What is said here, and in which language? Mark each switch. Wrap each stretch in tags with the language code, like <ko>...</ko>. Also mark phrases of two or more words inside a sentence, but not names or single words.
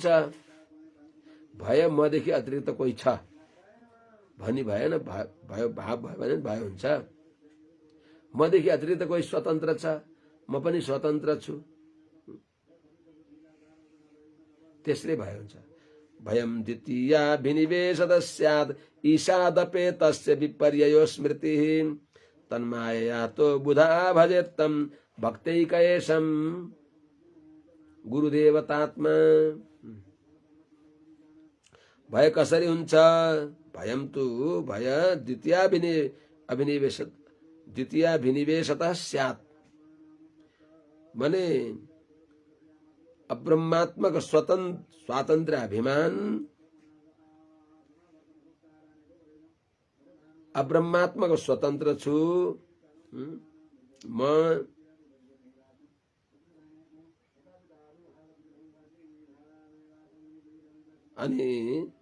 <ne>भय मदेखि अतिरिक्त कोही छ भनी भएन, भाव भयो भने भय हुन्छ। मदेखि अतिरिक्त कोही स्वतन्त्र छ, म पनि स्वतन्त्र छु, त्यसले भय हुन्छ।</ne> <sa>भयम द्वितीया विनिवेशद स्यात् ईशादपे तस्य विपर्ययो स्मृतिः तन्मायया तो बुधा भजेत्तम भक्तैकयेशम गुरुदेवतात्मा।</sa> <ne>भय कसरी हुन्छ?</ne> <sa>भयम तु भय द्वितीया विनिवेशतः स्यात् माने अब्रह्मात्मक स्वातन्त्र अभिमान,</sa> <ne>अब्रह्मात्मक स्वतन्त्र छु म, अनि</ne>